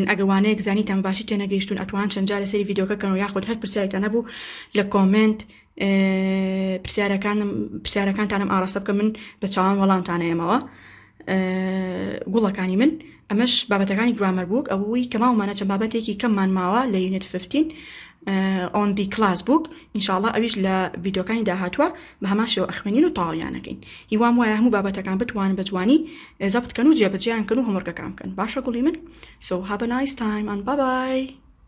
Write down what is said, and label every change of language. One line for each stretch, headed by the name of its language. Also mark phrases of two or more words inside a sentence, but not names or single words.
Central Kurdish: ئەگەر وانەیەک زانیتان باشی تێنەگەیشتون ئەتوان چەند جار لەسەری ڤیدیۆکەکەن و یاخود هەر پرسیارێکتان هەبوو لە کۆمنت پرسیارەکانتانم ئاڕاستە بکە، من بە چاوان وەڵامتانەیەمەوە. گوڵەکانی من ئەمەش بابەتەکانی
English: grammar book
Central Kurdish: ئەوەی کە ماومانە چەند بابەتێکی کەممان ماوە لە یونیت 15
English: on the class book.
Central Kurdish: ئینشاءڵڵا ئەویش لە ڤیدیۆکانی داهاتووە بە هەمان شێوە ئەخوێنین و تەواویانەکەین. هیوام وایە هەموو بابەتەکان بتوانن بە جوانی زەبت بکەن و جێبەجێیان کەن و هۆمۆرکەکان بکەن. باشە گوڵی من.
English: So have a nice time and bye bye.